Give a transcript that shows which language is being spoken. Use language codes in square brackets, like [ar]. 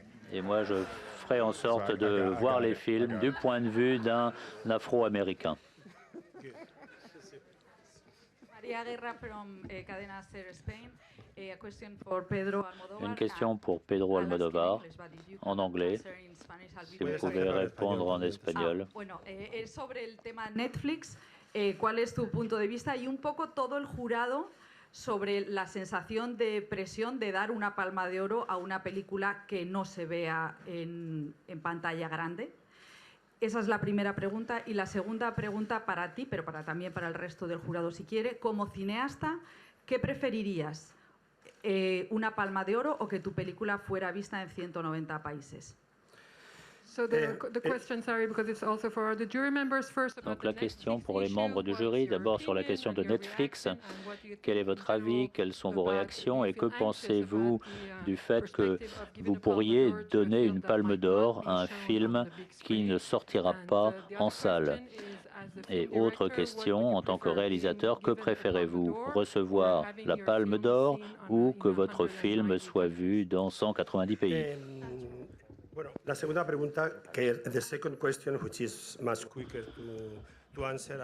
[fr] Et moi, je ferai en sorte de voir les films du point de vue d'un Afro-Américain. [en] Maria Guerra from Cadena Ser Spain. A question for Pedro Almodóvar. [fr] Une question pour Pedro Almodóvar en anglais. Si vous pouvez répondre en espagnol. [es] Bueno, es sobre el tema Netflix. ¿Cuál es tu punto de vista? Y un poco todo el jurado sobre la sensación de presión de dar una palma de oro a una película que no se vea en pantalla grande. Esa es la primera pregunta. Y la segunda pregunta para ti, pero también para el resto del jurado si quiere. Como cineasta, ¿qué preferirías? ¿Una palma de oro o que tu película fuera vista en 190 países? [fr] Donc la question pour les membres du jury, d'abord sur la question de Netflix. Quel est votre avis? Quelles sont vos réactions? Et que pensez-vous du fait que vous pourriez donner une palme d'or à un film qui ne sortira pas en salle? Et autre question, en tant que réalisateur, que préférez-vous? Recevoir la palme d'or ou que votre film soit vu dans 190 pays? [es] Bueno, la segunda pregunta, que [en] the second question, which is much quicker to answer.